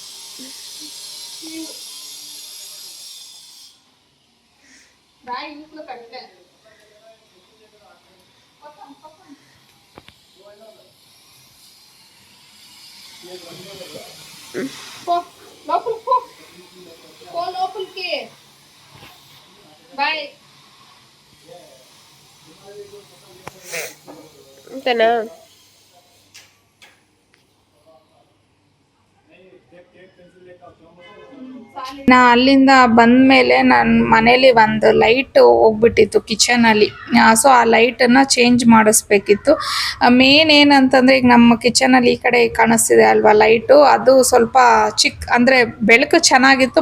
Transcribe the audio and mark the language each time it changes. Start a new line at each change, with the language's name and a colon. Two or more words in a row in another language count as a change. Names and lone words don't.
Telugu: బాయ్ ఇంట్లో కట్టే పో లోపల పో పో లోపలికి బాయ్ అంతేనా
Kannada: ನಾ ಅಲ್ಲಿಂದ ಬಂದ್ಮೇಲೆ ನನ್ನ ಮನೇಲಿ ಒಂದು ಲೈಟ್ ಹೋಗ್ಬಿಟ್ಟಿತ್ತು ಕಿಚನಲ್ಲಿ. ಸೊ ಆ ಲೈಟನ್ನು ಚೇಂಜ್ ಮಾಡಿಸ್ಬೇಕಿತ್ತು. ಮೇನ್ ಏನಂತಂದರೆ ಈಗ ನಮ್ಮ ಕಿಚನಲ್ಲಿ ಈ ಕಡೆ ಕಾಣಿಸ್ತಿದೆ ಅಲ್ವಾ ಲೈಟು, ಅದು ಸ್ವಲ್ಪ ಅಂದರೆ ಬೆಳಕು ಚೆನ್ನಾಗಿತ್ತು.